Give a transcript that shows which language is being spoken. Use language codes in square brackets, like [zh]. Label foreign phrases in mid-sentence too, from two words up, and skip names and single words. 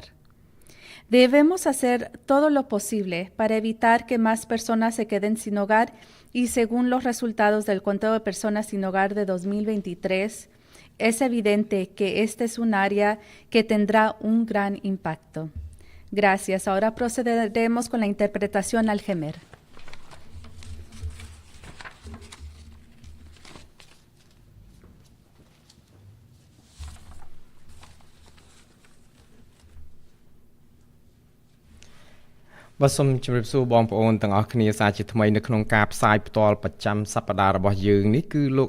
[es] Debemos hacer todo lo posible para evitar que más personas se queden sin hogar y según los resultados del conteo de personas sin hogar de 2023, es evidente que este es un área que tendrá un gran impacto. Gracias. Ahora procederemos con la interpretación al gemer. [km] បាទសូមជម្រាបសួរបងប្អូនទាំងអស់គ្នាសាជាថ្មីនៅក្នុងការផ្សាយផ្ទាល់ប្រចាំសប្តាហ៍របស់យើងនេះគឺលោកអ